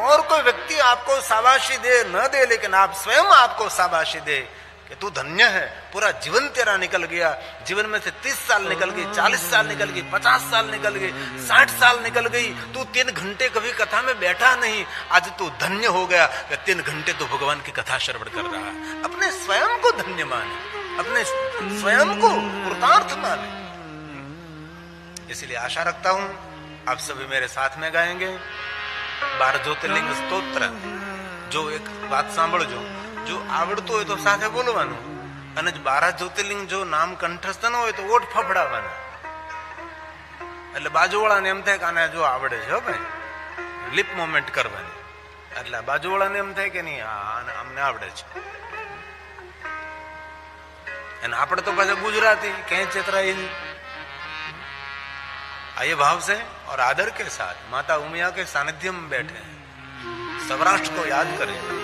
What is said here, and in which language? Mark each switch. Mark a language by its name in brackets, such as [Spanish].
[Hindi] और कोई व्यक्ति आपको शाबाशी दे न दे, लेकिन आप स्वयं आपको शाबाशी दे कि तू धन्य है, पूरा जीवन तेरा निकल गया, जीवन में से 30 साल निकल गई, 40 साल निकल गई, 50 साल निकल गई, 60 साल निकल गई, तू 3 घंटे कभी कथा में बैठा नहीं, आज तू धन्य हो गया कि 3 घंटे तो भगवान की कथा श्रवण कर रहा है। अपने स्वयं को धन्य माने, अपने स्वयं को कृतार्थ माने। इसलिए आशा रखता हूं आप सभी मेरे साथ में गाएंगे 12 ज्योतिर्लिंग स्तोत्र। [Gujarati] जो एक बात सांभळो, जो आवड़तो હોય તો સાથે બોલવાનું, અને 12 જ્યોતિર્લિંગ જો નામ કંઠસ્થ ન હોય તો ઓઠ ફફડાવવાના, એટલે બાજુવાળાને એમ થાય કે આને જો આવડે છે ભાઈ, લિપ મોમેન્ટ કરવાની, એટલે બાજુવાળાને એમ થાય કે નહીં અમને આવડે છે। અને આપણે તો પાછા ગુજરાતી, કઈ ચેતરાઈ नहीं। [Hindi] आइए भाव से और आदर के साथ माता उमिया के सानिध्य में बैठे सौराष्ट्र को याद करें।